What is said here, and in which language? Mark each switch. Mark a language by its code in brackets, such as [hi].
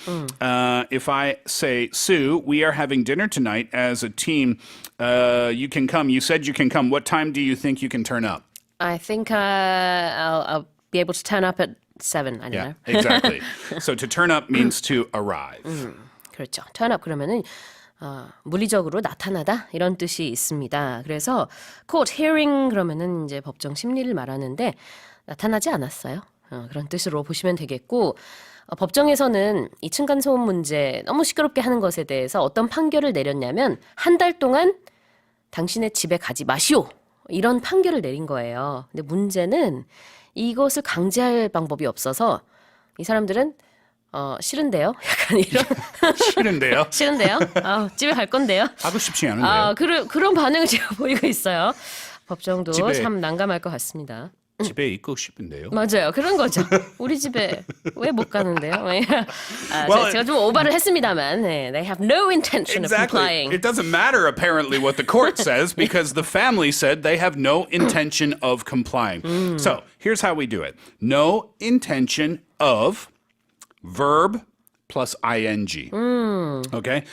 [en] If I say, Sue, we are having dinner tonight as a team. You can come. You said you can come. What time do you think you can turn up? I think I'll be able to turn up at 7. I don't know. Exactly. So to turn up means to arrive. [ko] 그렇죠. turn up 그러면은 물리적으로 나타나다 이런 뜻이 있습니다. 그래서 court hearing 그러면은 이제 법정 심리를 말하는데 나타나지 않았어요. 그런 뜻으로 보시면 되겠고 법정에서는 이 층간소음 문제 너무 시끄럽게 하는 것에 대해서 어떤 판결을 내렸냐면 한 달 동안 당신의 집에 가지 마시오 이런 판결을 내린 거예요. 근데 문제는 이것을 강제할 방법이 없어서 이 사람들은 싫은데요? 약간 이런. 싫은데요? 싫은데요? 집에 갈 건데요? 하고 싶지 않은데요? 그런 반응을 제가 보이고 있어요. 법정도 집에. 참 난감할 것 같습니다. 집에 있고 싶은데요. 맞아요. 그런 거죠. 우리 집에 왜 못 가는데요? [en] Well, [ko] 제가 좀 오바를 했습니다만 [en] they have no intention of Exactly. complying. It doesn't matter apparently what the court says because the family said they have no intention of complying. So here's how we do it. No intention of verb plus ing. Okay?